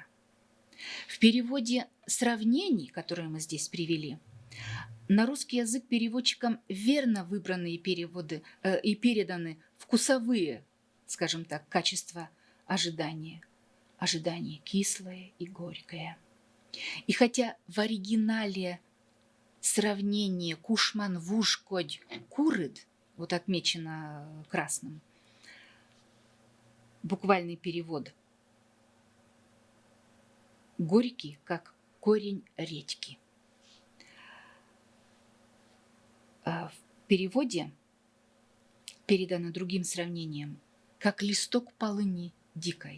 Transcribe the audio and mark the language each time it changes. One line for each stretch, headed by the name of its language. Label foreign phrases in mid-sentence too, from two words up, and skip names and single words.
Russian: В переводе сравнений, которые мы здесь привели, на русский язык переводчикам верно выбранные переводы и переданы вкусовые, скажем так, качества ожидания. Ожидание кислое и горькое. И хотя в оригинале сравнение
Udmurt: кушман вуж кодь курыд,
Russian: вот отмечено красным, буквальный перевод горький, как корень редьки. В переводе передано другим сравнением, как листок полыни дикой.